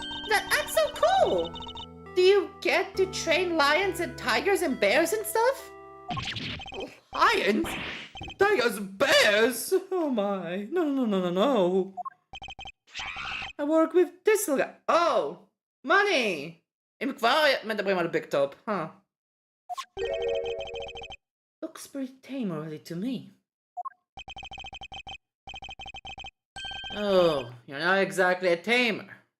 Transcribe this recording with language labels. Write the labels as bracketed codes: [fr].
[en] That's so cool! Do you get to train lions and tigers and bears and stuff? Lions? Tigers and bears? Oh my. No. I work with this little guy. Oh! Money! [he] אם כבר מדברים על ביג טופ, huh? [en] Looks pretty tame already to me. Oh, you're not exactly a tamer.